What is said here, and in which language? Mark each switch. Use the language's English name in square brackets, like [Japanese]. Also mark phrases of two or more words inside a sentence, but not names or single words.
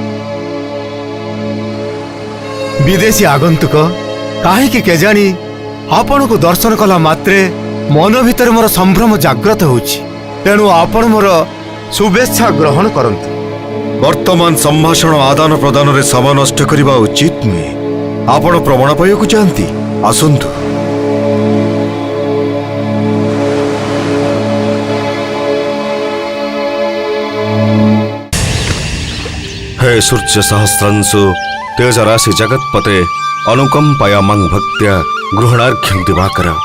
[Odia] ବିଦେଶୀ ଆଗନ୍ତୁକ କାହିଁକି କେଜାଣି ଆପଣଙ୍କୁ ଦର୍ଶନ କଲା ମାତ୍ରେ ମନ ଭିତରେ ମୋର ସମ୍ଭ୍ରମ ଜାଗ୍ରତ ହେଉଛି। ତେଣୁ ଆପଣ ମୋର ଶୁଭେଚ୍ଛା ଗ୍ରହଣ କରନ୍ତୁ। ବର୍ତ୍ତମାନ ସମ୍ଭାଷଣ ଆଦାନ ପ୍ରଦାନରେ ସମୟ ନଷ୍ଟ କରିବା ଉଚିତ ନୁହେଁ। ଆପଣ ପ୍ରମାଣ ପାଇବାକୁ ଚାହାନ୍ତି, ଆସନ୍ତୁ। [Sanskrit] हे सूर्य सहस्रांशु तेज राशि जगत्पते अनुकंपया मंग भक्त्या गृहणार्घ्यं दिवाकर।